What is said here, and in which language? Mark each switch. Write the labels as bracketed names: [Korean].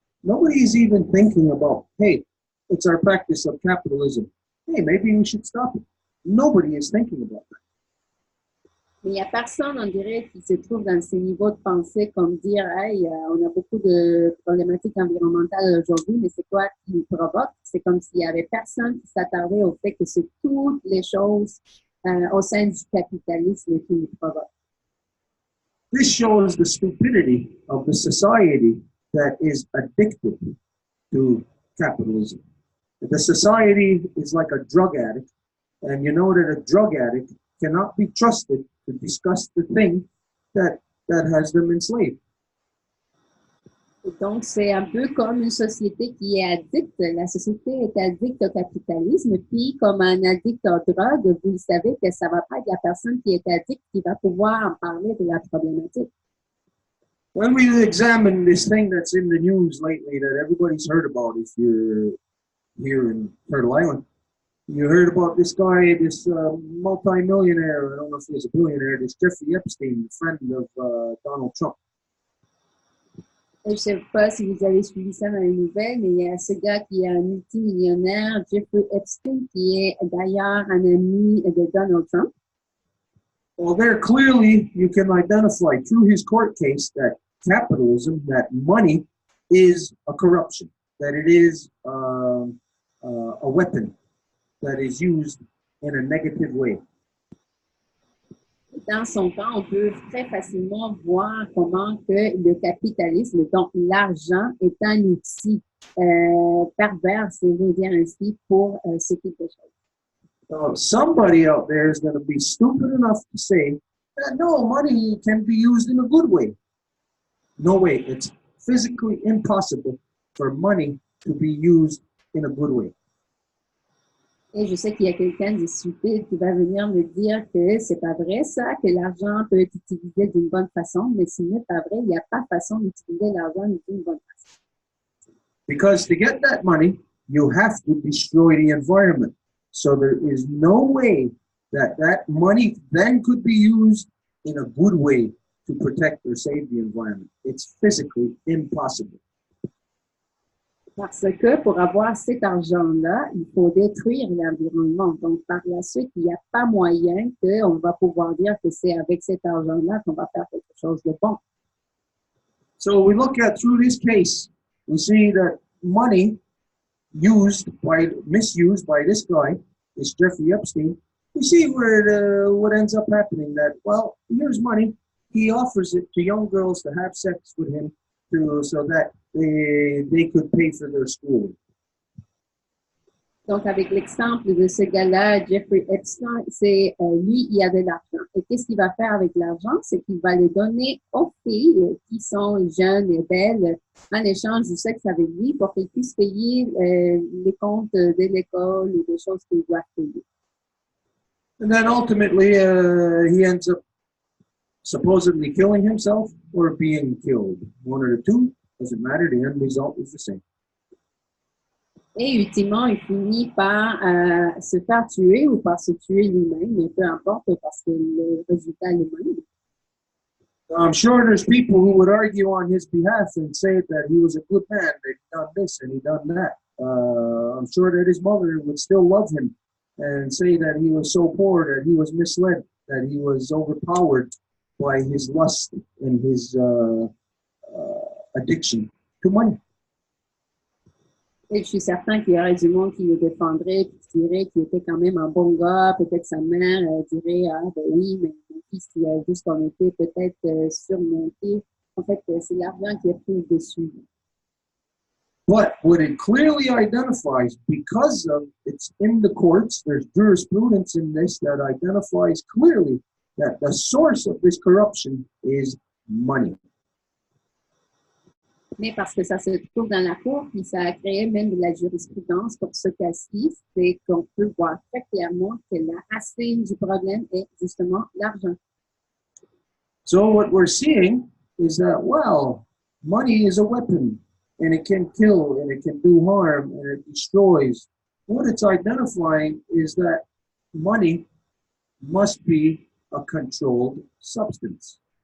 [English] Nobody's even thinking about, hey, it's our practice of capitalism. Hey, maybe we should stop it. Nobody is thinking about that. [French] Mais il n'y a personne, on dirait, qui se trouve dans ces niveaux de pensée comme dire, hey, on a beaucoup de problématiques environnementales aujourd'hui, mais c'est quoi qui nous provoque? C'est comme s'il n'y avait personne qui s'attardait au fait que c'est toutes les choses au sein du capitalisme qui nous provoquent. [English] This shows the stupidity of the society that is addicted to capitalism. The society is like a drug addict, and you know that a drug addict cannot be trusted to discuss the thing that has them enslaved. [French] Et donc, c'est un peu comme une société qui est addicte. La société est addicte au capitalisme, puis comme un addict aux drogues, vous le savez que ça va pas être la personne qui est addicte qui va pouvoir en parler de la problématique. [English] When we examine this thing that's in the news lately that everybody's heard about if you're here in Turtle Island, you heard about this guy, this multi-millionaire, I don't know if he's a billionaire, this Jeffrey Epstein, friend of Donald Trump. [French] Je ne sais pas si vous avez suivi ça dans les nouvelles, mais il y a ce gars qui est un multimillionnaire, Jeffrey Epstein, qui est d'ailleurs un ami de Donald Trump. [English] Well, there clearly you can identify through his court case that capitalism, that money is a corruption, that it is a weapon that is used in a negative way. [French] Dans son cas, on peut très facilement voir comment que le capitalisme, donc l'argent, est un outil pervers, si je veux dire ainsi, pour ce type de choses. [English] Somebody out there is going to be stupid enough to say that no, money can be used in a good way. No way. It's physically impossible for money to be used in a good way. [French] Et je sais qu'il y a quelqu'un de stupide qui va venir me dire que c'est pas vrai ça, que l'argent peut être utilisé d'une bonne façon, mais ce n'est pas vrai, il n'y a pas façon d'utiliser l'argent d'une bonne façon. [English] Because to get that money, you have to destroy the environment. So there is no way that that money then could be used in a good way to protect or save the environment. It's physically impossible. [French] Parce que pour avoir cet argent-là, il faut détruire l'environnement. Donc, par la suite, il n'y a pas moyen qu'on va pouvoir dire que c'est avec cet argent-là qu'on va faire quelque chose de bon. [English] So we look at through this case, we see that money misused by this guy, this Jeffrey Epstein, we see what ends up happening that, well, here's money. He offers it to young girls to have sex with him so that they could pay for their schooling. [French] Donc, avec l'exemple de ce gars-là, Jeffrey Epstein, c'est lui, il a de l'argent. Et qu'est-ce qu'il va faire avec l'argent? C'est qu'il va le donner aux filles qui sont jeunes et belles en échange du sexe avec lui pour qu'elles puissent payer les comptes de l'école ou des choses qu'ils doivent payer. [English] And then ultimately, he ends up supposedly killing himself or being killed. One or the two, doesn't matter, the end result is the same. [French] Et ultimement, il finit par se faire tuer ou par se tuer lui-même, mais peu importe parce que le résultat est le même. [English] I'm sure there's people who would argue on his behalf and say that he was a good man, that he done this and he done that. I'm sure that his mother would still love him and say that he was so poor, that he was misled, that he was overpowered by his lust and his addiction to money. [French] Et je suis certain qu'il y aurait du monde qui le défendrait, qui dirait qu'il était quand même un bon gars. Peut-être sa mère dirait, ah ben oui, mais mon fils, il a juste en été peut-être surmonté. En fait, c'est l'argent qui a pris le dessus. [English] But what it clearly identifies, because of it's in the courts, there's jurisprudence in this that identifies clearly that the source of this corruption is money. [French] Mais parce que ça se trouve dans la cour, puis ça a créé même de la jurisprudence pour ce cas-ci, c'est qu'on peut voir très clairement que la racine du problème est justement l'argent. [English] So what we're seeing is that, well, money is a weapon, and it can kill, and it can do harm, and it destroys. What it's identifying is that money must be a controlled substance.